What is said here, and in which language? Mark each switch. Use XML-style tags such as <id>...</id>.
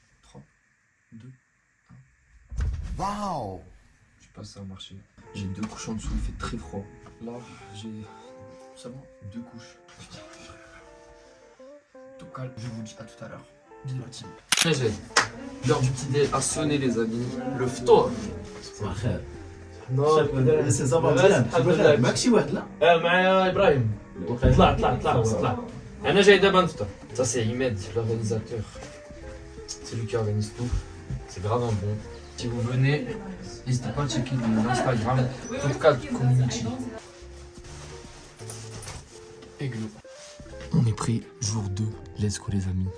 <fr>3, 2, 1. Waouh! Je passe ça au marché. J'ai 2 couches en dessous, il fait très froid. Là, j'ai seulement 2 couches. Tout calme. Je vous dis à tout à l'heure. Bisous la team. J'ai l'heure du petit déj a sonné, les amis. Le ftour.</fr> <ar>سي صباح مزيان ماكشي واحد لا معايا ابراهيم طلع انا جاي دابا نفطر.</ar> <fr>Ça c'est Imed, l'organisateur. C'est lui qui organise tout. C'est vraiment bon. Si vous venez, n'hésitez pas à checker l'Instagram Topkat Community. Aiglou. On est prêt, jour 2. Let's go les amis.</fr>